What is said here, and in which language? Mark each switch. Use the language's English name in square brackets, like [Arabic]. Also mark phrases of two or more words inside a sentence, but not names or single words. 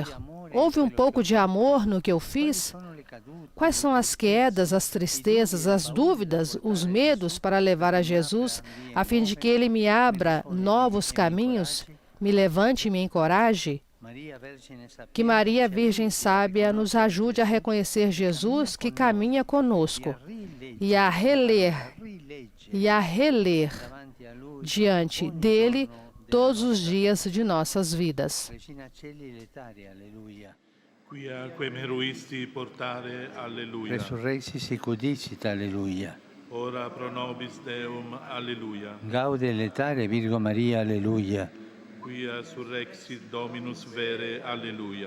[Portuguese] Houve um pouco de amor no que eu fiz? Quais são as quedas, as tristezas, as dúvidas, os medos para levar a Jesus, a fim de que Ele me abra novos caminhos, me levante e me encoraje? Que Maria, Virgem Sábia, nos ajude a reconhecer Jesus que caminha conosco e a reler diante dele todos os dias de nossas vidas. [Latin] Quia quem meruisti portare, alleluia. Resurrexi secundicit, alleluia. Ora pro nobis Deum, alleluia. Gaude letare Virgo Maria, alleluia. Quia surrexit Dominus vere, alleluia.